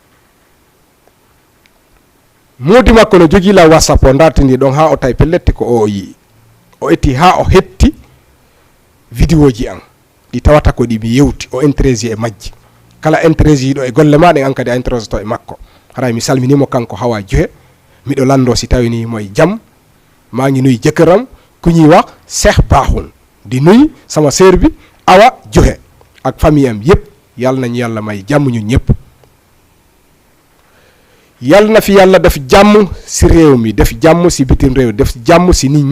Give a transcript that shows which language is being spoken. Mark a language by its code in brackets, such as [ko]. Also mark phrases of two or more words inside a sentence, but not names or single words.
[ff] modi makko no jogii la WhatsApp o dartindi ɗon ha o tawi pellette ko o yii o etti ha o hetti vidéo ji an ɗi tawata ko ɗi mi yewti o intéresi e majji kala intéresi yiɗo e golle maɗen an kadi a intéresi to e makko haray mi salminimo kanko hawa juhe miɗo lando si tawi ni [wo] moye jaam ma ngi nuy jëkkëram ku ñuy wax Cheikh Bahum di nuy sama sœur bi Awa Juhe ak famille am yépp yàlla nañu yàlla may jàmm ñun ñëpp yàlla na fi yàlla def jàmm si réew mi def jàmm si bitim réew def jàmm si nit